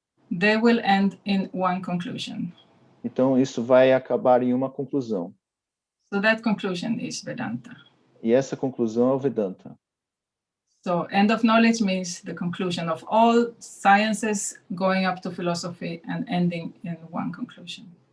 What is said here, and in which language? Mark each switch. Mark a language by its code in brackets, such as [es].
[en] they will end in one conclusion. [pt] Então, isso vai acabar em uma conclusão. [en] So that conclusion is Vedanta. [pt] E essa conclusão é o Vedanta. [en] So end of knowledge means the conclusion of all sciences going up to philosophy and ending in one conclusion.